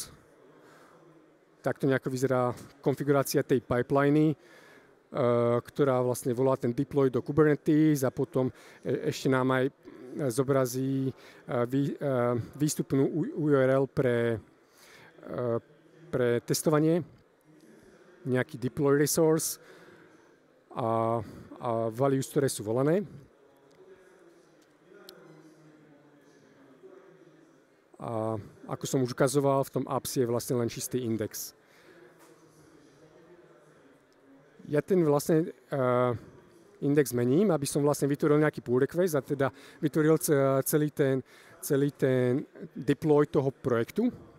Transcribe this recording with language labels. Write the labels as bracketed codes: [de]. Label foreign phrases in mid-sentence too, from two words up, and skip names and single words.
[sk] Takto nejako vyzerá konfigurácia tej pipeliny, ktorá vlastne volá ten deploy do Kubernetes a potom ešte nám aj zobrazí výstupnú URL pre testovanie, nejaký [en] deploy resource [sk] a values, ktoré sú volané. A ako som už ukazoval, v tom apps je vlastne len čistý index. Ja ten vlastne index mením, aby som vlastne vytvoril nejaký [en] pull request [sk] a teda vytvoril celý ten deploy toho projektu.